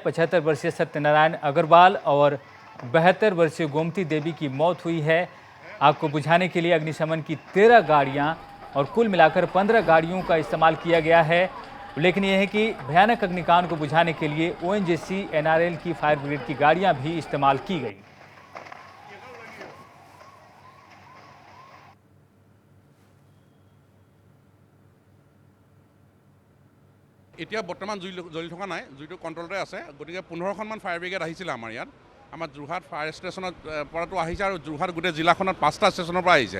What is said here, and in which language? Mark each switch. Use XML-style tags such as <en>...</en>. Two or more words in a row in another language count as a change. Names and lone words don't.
<hi>75 वर्षीय सत्यनारायण अग्रवाल और 72 वर्षीय गोमती देवी की मौत हुई है। आग को बुझाने के लिए अग्निशमन की 13 गाड़ियां और कुल मिलाकर 15 गाड़ियों का इस्तेमाल किया गया है। उल्लेखनीय है कि भयानक अग्निकांड को बुझाने के लिए ओएनजीसी, एनआरएल की</hi> <en>fire brigade</en> <hi>की गाड़ियां भी इस्तेमाल की गई।</hi> <as>এতিয়া বৰ্তমান জ্বলি থকা নাই, জুইটো কণ্ট্ৰলতে আছে। গতিকে 15খনমান</as> <en>fire brigade</en> <as>আহিছিলে আমাৰ ইয়াত। আমাৰ যোৰহাট</as> <en>fire station</en> <as>পৰাটো আহিছে আৰু যোৰহাট গোটেই জিলাখনত 5টা ষ্টেচনৰ পৰা আহিছে।</as>